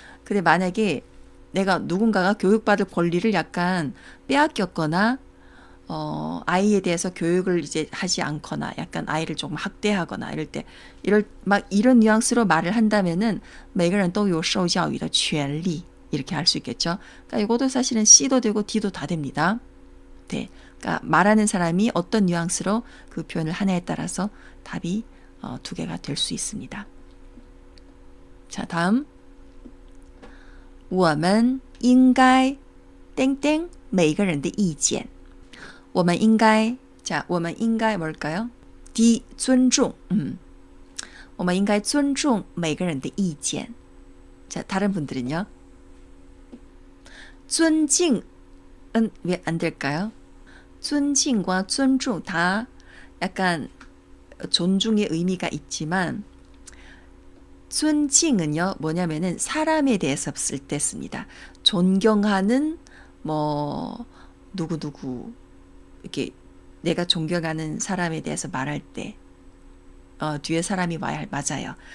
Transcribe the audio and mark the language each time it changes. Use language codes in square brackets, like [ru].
[ko] 근데 만약에 내가 누군가가 교육받을 권리를 약간 빼앗겼거나 아이에 대해서 교육을 이제 하지 않거나 약간 아이를 조금 학대하거나 이럴 때 이런 뉘앙스로 말을 한다면은 [zh] 每个人都有受教育的权利 [ko] 이렇게 할 수 있겠죠. 그러니까 이것도 사실은 C도 되고 D도 다 됩니다. 네. 그러니까 말하는 사람이 어떤 뉘앙스로 그 표현을 하냐에 따라서 답이 두 개가 될 수 있습니다. [zh] 자, 다음 我们应该땡땡 每个人的意见我们应该 자, 我们应该 [ko] 뭘까요? [zh] D, 尊重我们应该尊重每个人的意见 [ko] 자, 다른 분들은요? 尊敬은 왜 안 될까요? 尊敬과 尊重 다 약간 존중의 의미가 있지만 尊敬은요 뭐냐면은 사람에 대해서 쓸 때 씁니다. 존경하는 뭐 누구누구 이렇게 내가 존경하는 사람에 대해서 말할 때 뒤에 사람이 와야 맞아요.